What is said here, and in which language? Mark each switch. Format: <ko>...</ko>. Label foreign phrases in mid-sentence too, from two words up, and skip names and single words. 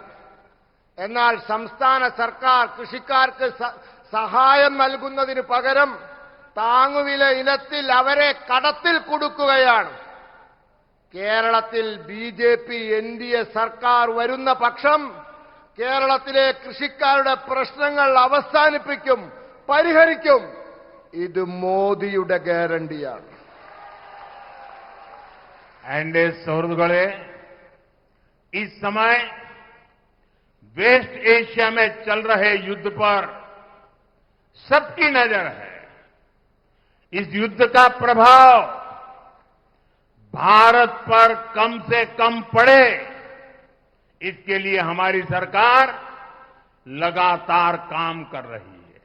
<ml>എന്നാൽ സംസ്ഥാന സർക്കാർ കൃഷിക്കാർക്ക് സഹായം നൽകുന്നതിന് പകരം താങ്ങുവില ഇനത്തിൽ അവരെ കടത്തിൽ കൊടുക്കുകയാണ്. കേരളത്തിൽ BJP NDA സർക്കാർ വരുന്ന പക്ഷം കേരളത്തിലെ കൃഷിക്കാരുടെ പ്രശ്നങ്ങൾ അവസാനിപ്പിക്കും, പരിഹരിക്കും. ഇത് മോദിയുടെ ഗ്യാരണ്ടിയാണ്.</ml> <hi>एनडीए सहृदगणे इस समय वेस्ट एशिया में चल रहे युद्ध पर सबकी नजर है. इस युद्ध का प्रभाव भारत पर कम से कम पड़े, इसके लिए हमारी सरकार लगातार काम कर रही है.</hi>